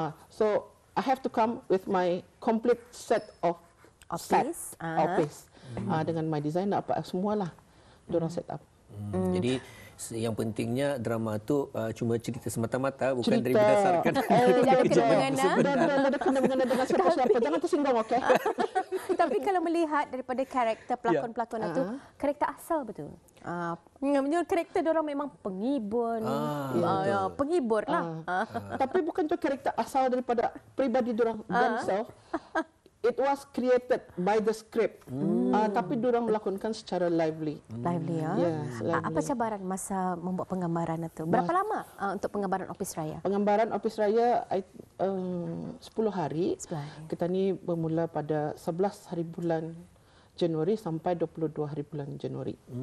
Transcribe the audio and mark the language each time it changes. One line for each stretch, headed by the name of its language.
English: So I have to come with my complete set of office.
Malay: Dengan
English: my design
Malay: apa semualah dorang set up. Jadi yang pentingnya drama tu cuma cerita semata-mata, bukan dari berdasarkan ada kena-mengena dengan siapa-siapa. Jangan tersinggung, okey? Tapi kalau melihat daripada karakter pelakon-pelakon itu, karakter asal betul. Karakter diorang memang penghibur, penghibur lah. Tapi bukan tu karakter asal daripada peribadi diorang themselves.
English: It was created by the script.
Malay: Tapi diorang melakonkan secara lively.
English: Lively, ya? Yes, lively.
Malay: Apa cabaran masa membuat penggambaran itu? Berapa lama untuk penggambaran Opis Raya? Penggambaran Opis Raya 10 hari. Kita ni bermula pada 11 hari bulan Januari sampai 22 hari bulan Januari.